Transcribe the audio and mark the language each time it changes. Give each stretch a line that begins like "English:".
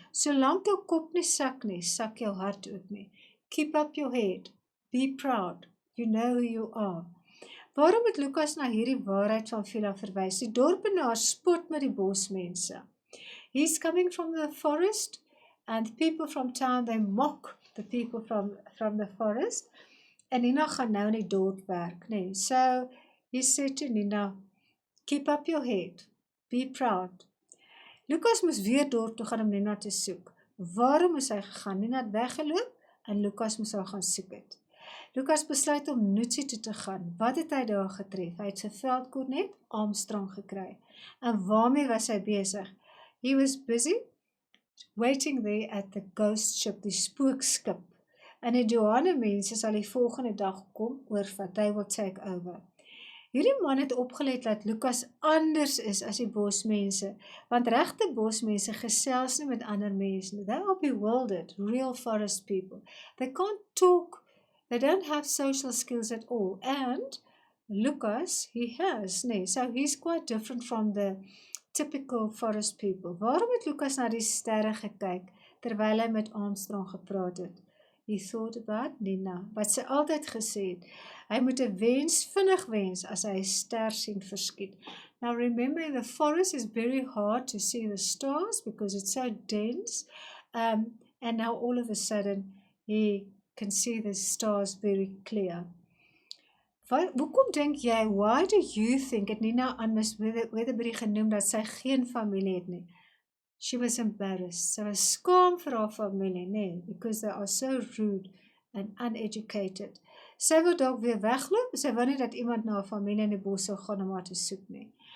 Afrikaans: Solank jou kop nie, sak jou hart ook nie.
English: Keep up your head. Be proud. You know who you are.
Afrikaans: Waarom het Lukas na hierdie waarheid van Phila verwys? Die dorpenaar spot met die bosmense.
English: He's coming from the forest, and the people from town, they mock the people from the forest.
Afrikaans: En Nina gaan nou in die dorp werk, nee.
English: So, he said to Nina, keep up your head. Be proud.
Afrikaans: Lukas moes weer dorp toe gaan om Nina te soek. Waarom moes hy gegaan? Nina het weggeloop, en Lukas moes haar gaan soek het. Lukas besluit om Nootsie toe te gaan. Wat het hy daar getref? Hy het sy veldkornet Armstrong gekry. En waarmee was hy besig?
English: He was busy waiting there at the ghost ship,
Afrikaans: die spookskip. En die Johanne mense sal die volgende dag kom oorvat.
English: They will take over.
Afrikaans: Hierdie man het opgelet dat Lukas anders is as die bosmense, want regte bosmense gesels nie met ander mense.
English: They are bewildered, real forest people. They can't talk. They don't have social skills at all. And Lukas, he has, nee, so he's quite different from the typical forest people.
Afrikaans: Waarom het Lukas na die sterre gekyk, terwyl hy met Armstrong gepraat het?
English: He thought about Nina,
Afrikaans: wat sy altyd gesê het. Hy moet 'n wens vinnig wens as hy 'n ster sien verskiet.
English: Now remember, in the forest is very hard to see the stars because it's so dense. And now all of a sudden, he can see the stars very clear.
Afrikaans: Hoekom dink jy,
English: why do you think,
Afrikaans: het Nina aan Miss Weatherbury genoem dat sy geen familie het nie?
English: She was embarrassed.
Afrikaans: Sy was skaam vir haar familie, nee,
English: because they are so rude and uneducated.
Afrikaans: Sy wil dalk weer wegloop, sy wil nie dat iemand na haar familie in die bos sou gaan om haar te soek nie.